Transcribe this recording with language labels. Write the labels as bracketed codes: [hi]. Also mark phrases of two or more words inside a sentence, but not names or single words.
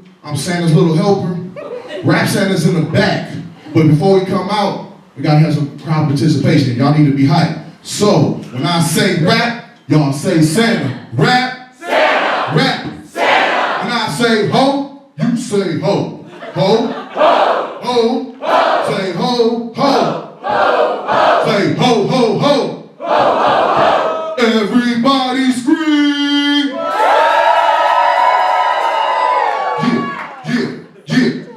[en] I'm Santa's little helper. Rap Santa's in the back. But before we come out, we gotta have some crowd participation. Y'all need to be hyped. So, when I say rap, y'all say Santa. Rap, Santa. Rap, Santa. When I say ho, you say ho. Ho, ho, ho. Say ho, ho. Say ho, ho, ho. Everybody scream! Yeah.